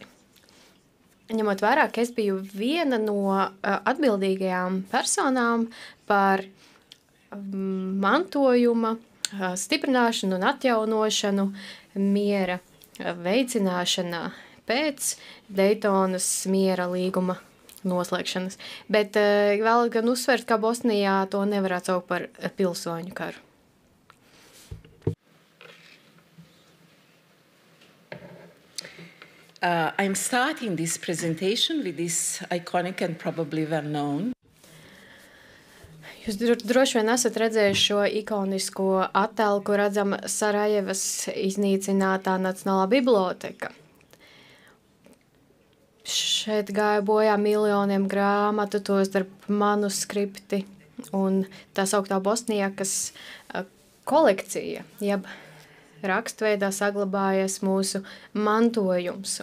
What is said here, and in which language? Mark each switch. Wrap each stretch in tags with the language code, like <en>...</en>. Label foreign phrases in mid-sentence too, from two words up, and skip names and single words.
<lv>Ņemot vērā, ka es biju viena no atbildīgajām personām par mantojuma stiprināšanu un atjaunošanu miera veicināšanā pēc Daytonas miera līguma noslēgšanas. Bet vēl gan uzsvert, ka Bosnijā to nevar atsaukt par pilsoņu karu.</lv> <en>I'm starting this presentation with this iconic and probably well-known.</en> <lv>Jūs droši vien esat redzējuši šo ikonisko attēlu, kur redzam Sarajevas iznīcinātā Nacionālā biblioteka. Šeit gāja bojā miljoniem grāmatu, tos starp manuskripti un tā sauktā Bosnijakas kolekcija, jeb rakstveidā saglabājies mūsu mantojums.</lv>